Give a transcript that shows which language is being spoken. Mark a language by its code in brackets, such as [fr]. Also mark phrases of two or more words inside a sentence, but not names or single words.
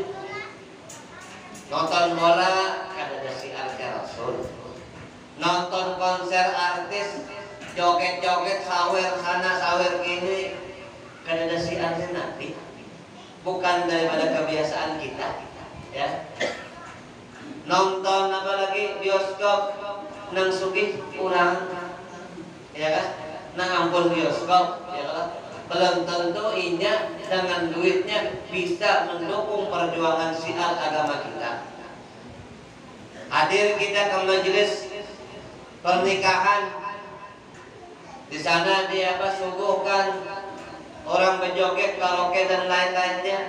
[bjn] Nonton bola kada ada syiar Rasul. Nonton konser artis joget-joget sawer sana sawer kini, kada ada syiar Nabi. bukan daripada kebiasaan kita, ya. Nonton apalagi bioskop nang sugih kurang, ya kan? Nang ampun bioskop, ya kan? Belum tentu inya dengan duitnya bisa mendukung perjuangan syiar agama kita. Hadir kita ke majelis pernikahan, di sana dia suguhkan orang berjoget, karaoke dan lain-lainnya.